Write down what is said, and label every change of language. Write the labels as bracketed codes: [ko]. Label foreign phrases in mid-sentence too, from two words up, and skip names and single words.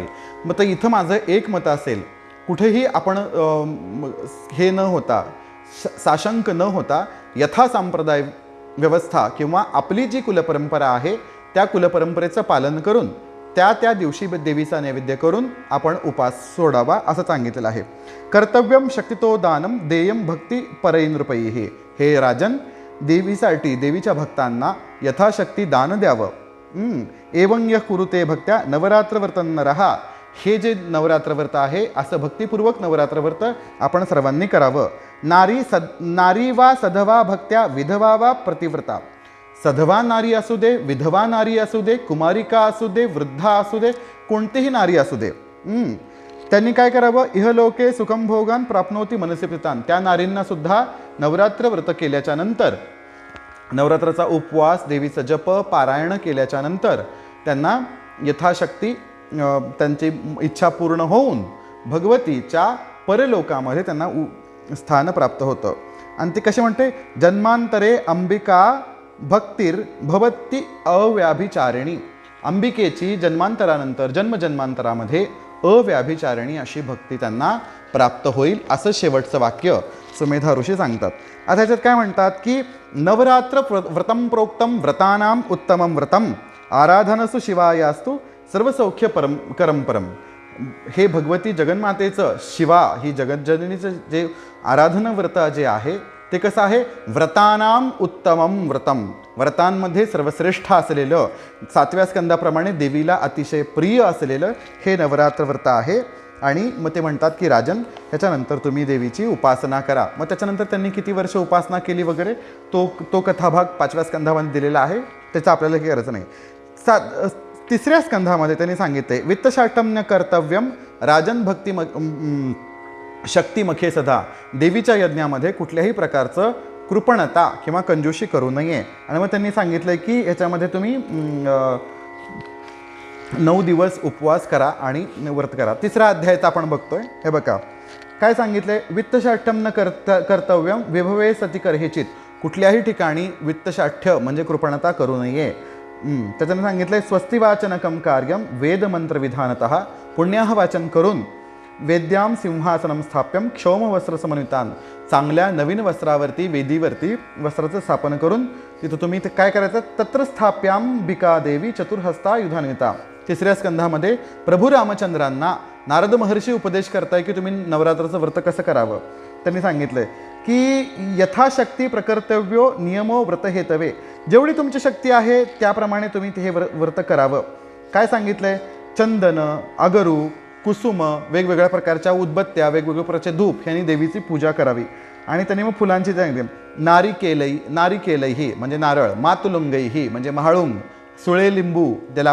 [mr] मग तर इथं माझं एक मत असेल, कुठेही आपण हे न होता, साशंक न होता, यथा संप्रदाय व्यवस्था किंवा आपली जी कुलपरंपरा आहे त्या कुलपरंपरेचं पालन करून त्या दिवशी देवीचा नैवेद्य करून आपण उपास सोडावा असं सांगितलेलं आहे. [sa] कर्तव्यम शक्तितो दानम देयम भक्ती परैनृपैः. [mr] हे राजन, देवीसाठी, देवीच्या भक्तांना यथाशक्ती दान द्यावं. [sa] एवं यः कुरुते भक्त्या नवरात्रव्रतं नरः. [mr] हे जे नवरात्रव्रत आहे असं भक्तिपूर्वक नवरात्रव्रत आपण सर्वांनी करावं. [sa] नारी वा सधवा भक्त्या विधवा वा प्रतिव्रता. [mr] सधवा नारी असू दे, विधवा नारी असू दे, कुमारिका असू दे, वृद्धा असू दे, कोणतीही नारी असू दे, त्यांनी काय करावं, [sa] इहलोके सुखम भोगान प्राप्नोती मनसे प्रितान. [mr] त्या नारींना सुद्धा नवरात्र व्रत केल्याच्या नंतर, नवरात्राचा उपवास, देवीचं जप, पारायण केल्याच्या नंतर त्यांना यथाशक्ती त्यांची इच्छा पूर्ण होऊन भगवतीच्या परलोकामध्ये त्यांना स्थान प्राप्त होतं. आणि ते कसे म्हणते, [sa] जन्मांतरे अंबिका भक्तीर भवती अव्याभिचारिणी. [mr] अंबिकेची जन्मांतरानंतर, जन्मजन्मांतरामध्ये अव्याभिचारिणी अशी भक्ती त्यांना प्राप्त होईल असं शेवटचं वाक्य सुमेधा ऋषी सांगतात. आता ह्याच्यात काय म्हणतात की [sa] नवरात्र व्रतम प्रोक्तम व्रतानाम उत्तमम व्रतम आराधनसु शिवायास्तु सर्वसौख्य परम. [mr] हे भगवती जगन्मातेचं, शिवा ही जगज्जननीचं जे आराधना व्रत जे आहे ते कसं आहे, [sa] व्रतानाम उत्तमम व्रतम. [mr] व्रतांमध्ये सर्वश्रेष्ठ असलेलं, 7व्या स्कंदाप्रमाणे देवीला अतिशय प्रिय असलेलं हे नवरात्र व्रत आहे. आणि मग ते म्हणतात की राजन, ह्याच्यानंतर तुम्ही देवीची उपासना करा. मग त्याच्यानंतर त्यांनी किती वर्ष उपासना केली वगैरे तो कथाभाग 5व्या स्कंधामध्ये दिलेला आहे, त्याचं आपल्याला काही गरज नाही. 3ऱ्या स्कंधामध्ये त्यांनी सांगितले, [sa] वित्तशाटम्य कर्तव्यम राजन भक्ती शक्तिमखे सदा. [mr] देवीच्या यज्ञामध्ये कुठल्याही प्रकारचं कृपणता किंवा कंजूशी करू नये. आणि मग त्यांनी सांगितलं की ह्याच्यामध्ये तुम्ही 9 दिवस उपवास करा आणि व्रत करा. 3रा अध्यायाचा आपण बघतोय. हे बघा काय सांगितलंय, [sa] वित्तशाठ्यम कर्तव्यम विभवे सती कर्हेचित. [mr] कुठल्याही ठिकाणी वित्तशाठ्य म्हणजे कृपणता करू नये. त्याच्यानं सांगितलंय, [sa] स्वस्तिवाचनकम कार्यम वेदमंत्र विधानतः. पुण्याह वाचन करून वेद्याम सिंहासनम स्थाप्यम क्षौमवस्त्र समन्वितान. [mr] चांगल्या नवीन वस्त्रावरती, वेदीवरती वस्त्राचं स्थापन करून तिथं तुम्ही ते काय करायचं, [sa] तत्र स्थाप्याम बिका देवी चतुर्हस्ता युधान्विता. [mr] 3ऱ्या स्कंधामध्ये प्रभू रामचंद्रांना नारद महर्षी उपदेश करताय की तुम्ही नवरात्राचं व्रत कसं करावं. त्यांनी सांगितलंय की [sa] यथाशक्ती प्रकर्तव्यो नियमो व्रत हेतवे. [mr] जेवढी तुमची शक्ती आहे त्याप्रमाणे तुम्ही ते हे व्रत करावं. काय सांगितलंय, चंदन, अगरू, कुसुम, वेगवेगळ्या प्रकारच्या उदबत्त्या, वेगवेगळ्या प्रकारचे धूप ह्यांनी देवीची पूजा करावी. आणि त्यांनी मग फुलांची सांगितली, नारिकेलई ही म्हणजे नारळ, मातुलुंगई ही म्हणजे महाळुंग, सुळे लिंबू ज्याला